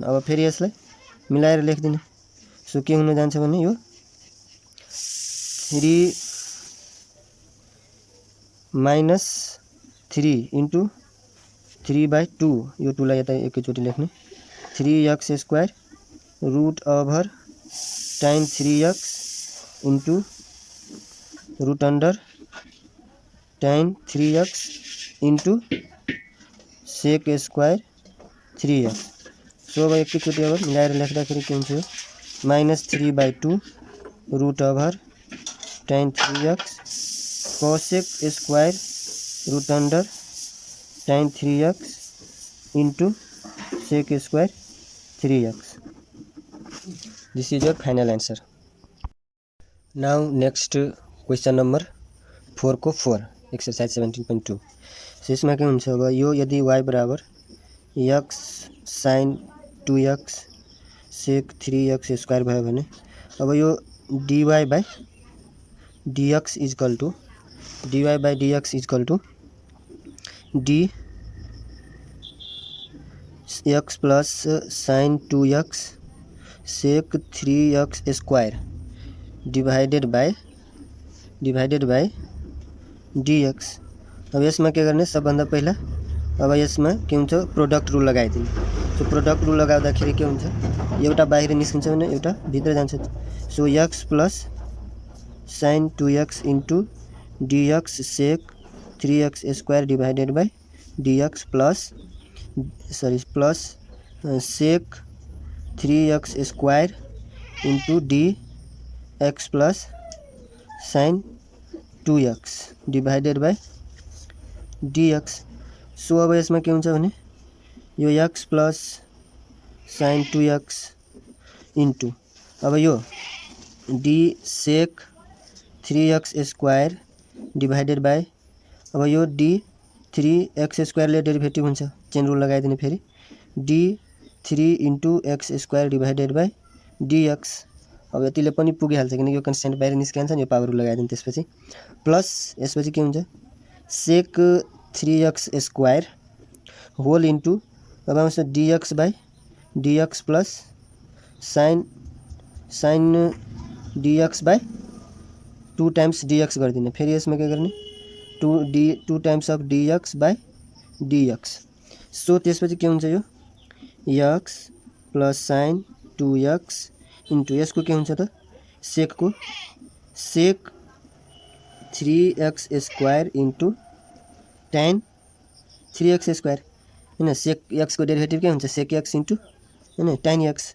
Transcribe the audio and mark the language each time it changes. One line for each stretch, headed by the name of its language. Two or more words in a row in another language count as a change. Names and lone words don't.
Nepali: अब फेरि यसलाई मिलाएर लेखिदिने, सो के हुन जान्छ भने यो 3
English: minus 3 into
Nepali: 3/2, यो 2 लाई यता एकैचोटि लेख्ने,
English: 3x square root over tan 3x into root under tan 3x into sec square 3x.
Nepali: सो अब एकैचोटि अब मिलाएर लेख्दाखेरि के हुन्छ, -3/2
English: root over tan 3x cosec square root under tan 3x into sec square 3x. this is your final answer. now next question number 4 को 4, एक्सरसाइज 17.2।
Nepali: सो यसमा के हुन्छ अब यो यदि y बराबर x sin 2x sec 3x स्क्वायर भयो भने अब यो
English: dy by dx equal to d x plus sin 2x sec 3x square divided by dx.
Nepali: अब यसमा के गर्ने सबभन्दा पहिला अब यसमा के हुन्छ
English: product rule
Nepali: लगाइदिने। सो
English: product rule
Nepali: लगाउँदाखेरि के हुन्छ एउटा बाहिर निस्किन्छ भने एउटा भित्र जान्छ।
English: so x plus sin 2x into dx sec 3x square divided by dx plus sec 3x square into dx plus sin 2x divided by dx.
Nepali: सो अब यसमा के हुन्छ भने यो
English: x plus sin 2x into
Nepali: अब यो
English: d sec 3x square divided by
Nepali: अब यो d 3x स्क्वायरले डेरिभेटिभ हुन्छ
English: chain rule
Nepali: लगाइदिने फेरि
English: d 3 into x square divided by dx.
Nepali: अब यतिले पनि पुगिहाल्छ किनकि यो कन्स्टेन्ट बाहिर निस्किहाल्छ नि यो
English: power rule
Nepali: लगाइदिने। त्यसपछि प्लस यसपछि के हुन्छ
English: sec 3x square whole into
Nepali: अब आउँछ
English: dx by dx plus sin dx by 2 times dx
Nepali: गरिदिने। फेरि यसमा के गर्ने
English: 2 times of dx by dx.
Nepali: सो त्यसपछि के हुन्छ यो
English: x plus sin 2x into
Nepali: यसको के हुन्छ त सेकको
English: sec 3x square into tan 3x square
Nepali: हैन sec x को डेरिभेटिभ के हुन्छ
English: sec x into
Nepali: हैन tan x।